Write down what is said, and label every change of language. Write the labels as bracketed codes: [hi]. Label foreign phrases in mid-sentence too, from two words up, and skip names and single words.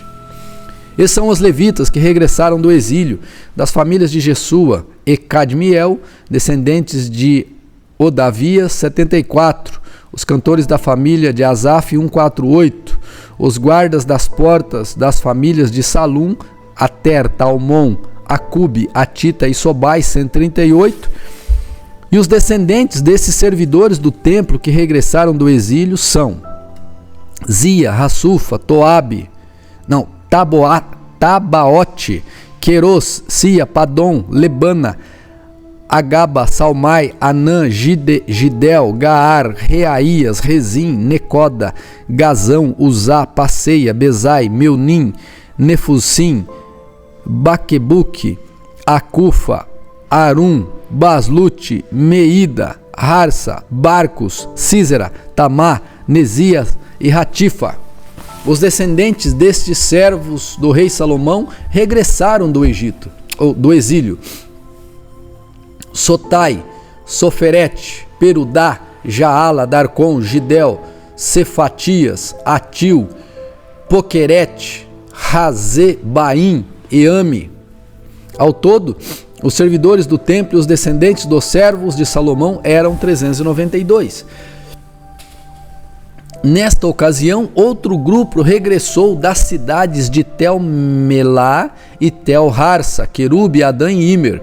[pt] Esses são os levitas que regressaram do exílio, das famílias de Jesua e Cadmiel, descendentes de Odavias, 74, os cantores da família de Asaf, 148, os guardas das portas das famílias de Salum, Ater, Talmon, Acube, Atita e Sobai, 138, e os descendentes desses servidores do templo que regressaram do exílio são Zia, Hassufa, Tabaote, Queros, Sia, Padom, Lebana, Agaba, Salmai, Anã, Gidel, Gaar, Reaías, Rezim, Necoda, Gazão, Uzá, Passeia, Bezai, Meunim, Nefusim, Baquebuque, Acufa, Arum, Baslute, Meida, Harsa, Barcos, Císera, Tamá, Nesias e Ratifa. Os descendentes destes servos do rei Salomão regressaram do Egito, ou do exílio. Sotai, Soferete, Perudá, Jaala, Darcon, Gidel, Cefatias, Atil, Poquerete, Razebaim e Ami. Ao todo, os servidores do templo e os descendentes dos servos de Salomão eram 392. Nesta ocasião, outro grupo regressou das cidades de Tel-Melá e Tel-Harsa, Querube, Adã e Imer.